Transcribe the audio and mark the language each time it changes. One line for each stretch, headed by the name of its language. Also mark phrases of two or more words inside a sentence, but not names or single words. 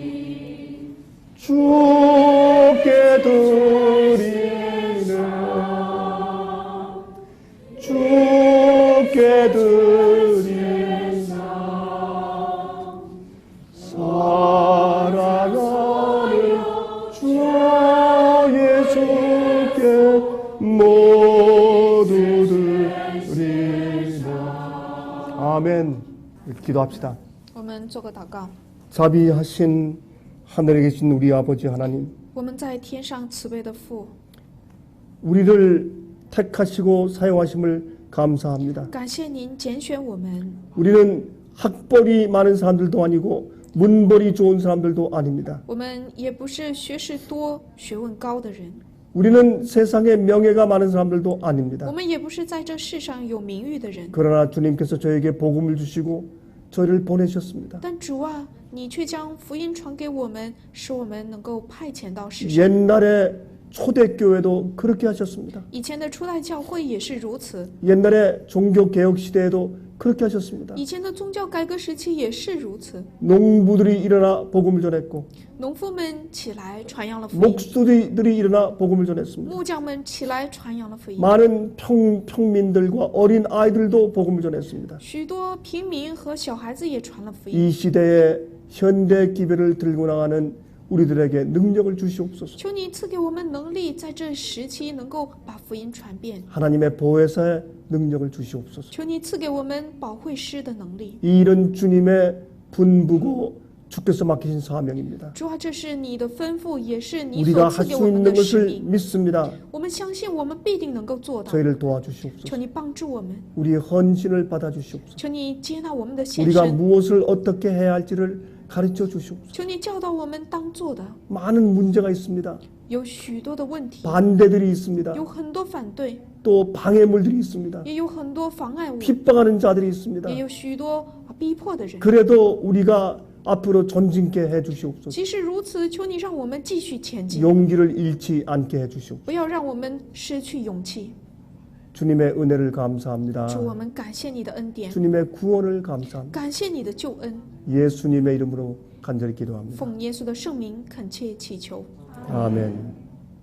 Korean: 주께 드리는 주께 드리는 사랑하는 주 예수께 모두 드리는 아멘. 기도합시다.
Chinese: 我们做个祷告。
Korean: 자비하신 하늘에 계신 우리 아버지 하나님,
Chinese: 我们在天上慈悲的父，
Korean: 우리를 택하시고 사용하심을 감사합니다.
Chinese: 感谢您拣选我们。
Korean: 우리는 학벌이 많은 사람들도 아니고 문벌이 좋은 사람들도 아닙니다.
Chinese: 我们也不是学识多、学问高的人，
Korean: 우리는 세상에 명예가 많은 사람들도
Chinese: 我
Korean: 아닙니다.
Chinese: 们也不是在这世上有名誉的人。
Korean: 그러나 주님께서 저에게 복음을 주시고 저희를 보내셨습니다.
Chinese: 但主啊，你却将福音传给我们，使我们能够派遣到世上。
Korean: 옛날에 초대교회도 그렇게 하셨습니다.
Chinese: 以前的初代教会也是如此，
Korean: 옛날에 종교개혁 시대에도 그렇게 하셨습니다.
Chinese: 以前的宗教改革时期也是如此。
Korean: 농부들이 일어나 복음을 전했고
Chinese: 农夫们起来传扬了福音，
Korean: 목수들이 일어나 복음을 전했습니다.
Chinese: 木匠们起来传扬了福音，
Korean: 많은 평민들과 어린 아이들도 복음을 전했습니다.
Chinese: 许多平民和小孩子也传了福音。
Korean: 이 시대에 현대 기별을 들고 나가는 우리들에게 능력을 주시옵소서.
Chinese: 求你赐给我们能力，在这时期能够把福音传遍。
Korean: 하나님의 보혜사의 능력을 주시옵소서.
Chinese: 求你赐给我们保惠师的能力。
Korean: 이 일은 주님의 분부고 주께서 맡기신 사명입니다.
Chinese: 主啊，这是你的吩咐，也是你
Korean: 우리가
Chinese: 所
Korean: 할
Chinese: 赐给
Korean: 수
Chinese: 我们
Korean: 있는
Chinese: 的使
Korean: 것을
Chinese: 命。
Korean: 믿습니다.
Chinese: 我们相信，我们必定能够做到。
Korean: 저희를 도와주시옵소서.
Chinese: 求你帮助我们，
Korean: 우리의 헌신을 받아주시옵소서.
Chinese: 求你接纳我们的献
Korean: 우리가
Chinese: 身，
Korean: 무엇을 어떻게 해야 할지를 가르쳐 주시옵소서.
Chinese: 求你教导我们当做的。
Korean: 많은 문제가 있습니다.
Chinese: 有许多的问题，
Korean: 반대들이 있습니다.
Chinese: 有很多反对，
Korean: 또 방해물들이 있습니다.
Chinese: 也有很多妨碍物，
Korean: 핍박하는 자들이 있습니다.
Chinese: 也有许多逼迫的人。
Korean: 그래도 우리가 앞으로 전진케 해 주시옵소서.
Chinese: 即使如此，求你让我们继续前进，
Korean: 용기를 잃지 않게 해 주시옵소서.
Chinese: 不要让我们失去勇气。
Korean: 주님의 은혜를 감사합니다.
Chinese: 主，我们感谢你的恩典，
Korean: 주님의 구원을 감사합니다.
Chinese: 感谢你的救恩，
Korean: 예수님의 이름으로 간절히 기도합니다.
Chinese: 奉耶稣的圣名恳切祈求。
Korean: 아멘.